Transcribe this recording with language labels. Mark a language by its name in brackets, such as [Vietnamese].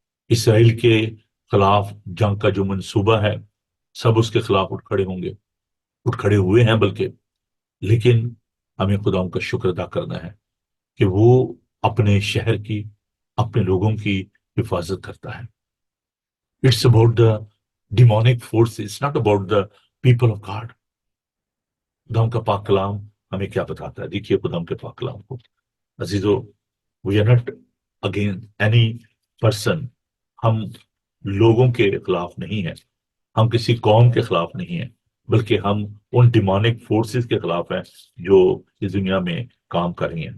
[Urdu] اسرائیل کے خلاف جنگ کا جو منصوبہ ہے, سب اس کے خلاف اٹھ کھڑے ہوں گے, اٹھ کھڑے ہوئے ہیں بلکہ, لیکن ہمیں خداوند کا شکر ادا کرنا ہے کہ وہ اپنے شہر کی, اپنے لوگوں کی حفاظت کرتا ہے. [English] It's about the demonic force, it's not about the people of God. [Urdu] خداوند کا پاک کلام ہمیں کیا بتاتا ہے؟ دیکھیے خداوند کے پاک کلام کو. [English] عزیزو, we are not again any person. [Urdu] ہم لوگوں کے خلاف نہیں ہیں, ہم کسی قوم کے خلاف نہیں ہیں, بلکہ ہم ان ڈیمونک فورسز کے خلاف ہیں جو اس دنیا میں کام کر رہی ہیں.